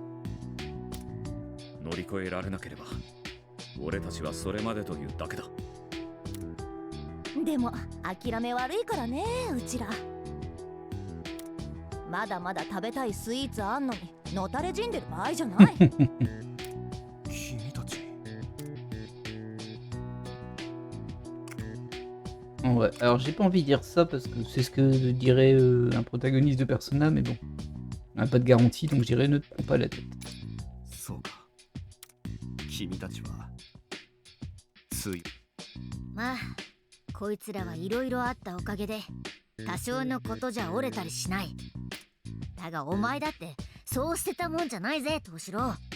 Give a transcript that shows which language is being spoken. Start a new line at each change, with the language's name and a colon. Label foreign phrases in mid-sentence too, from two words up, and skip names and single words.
Japanese: 乗り越えられなければ俺たちはそれまでというだけだ。でも諦め悪いからね、うちら。まだまだ食べたいスイーツあんのにのたれ死んでる場合じゃない。君たち。
French: Ouais, alors j'ai pas envie de dire ça parce que c'est ce que dirait un protagoniste de Persona, mais bon. On n'a pas de garantie, donc je dirais ne te prends pas la tête.
Japanese: そうか。君たちはつい。まあこいつらはいろいろあったおかげで多少のことじゃ折れたりしない。だがお前だってそう捨てたもんじゃないぜ、東四郎。